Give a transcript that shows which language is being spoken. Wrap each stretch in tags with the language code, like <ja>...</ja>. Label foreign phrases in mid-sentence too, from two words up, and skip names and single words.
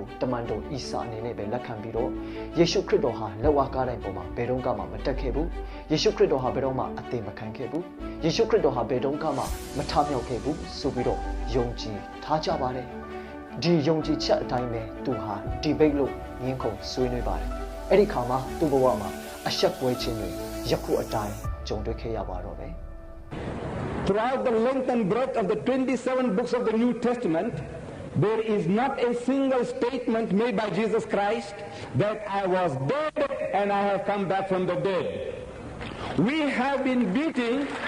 <my>တမန်တော်အီစာအနေနဲ့ပဲလက်ခံပြီးတော့ယေရှုခရစ်တော်ဟာလက်ဝါးကားတိုင်းပေါ်မှာဘယ်တော့မှမတက်ခဲ့ဘူးယေရှုခရစ်တော်ဟာဘယ်တော့မှအသေးမခံခဲ့ဘူးယေရှုခရစ်တော်ဟာဘယ်တော့မှမထမြောက်ခဲ့ဘူးဆိုပြီးတော့ယုံကြည်ထားကြပါတယ်ဒီယုံကြည်ချက်အတိုင်းပဲသူဟာဒီဘိတ်လို့ငင်းခုန်ဆွေးနွေးပါတယ်အဲ့ဒီခါမှာသူ့ဘဝမှာအဆက်ပွဲခြင်းတွေယခုအတိုင်းကြုံတွေ့ခဲ့ရပါတော့တယ်</my> <en>Throughout the length and breadth of the 27 books of the New Testament, there is not a single statement made by Jesus Christ that I was dead and I have come back from the dead. We have been beating</en>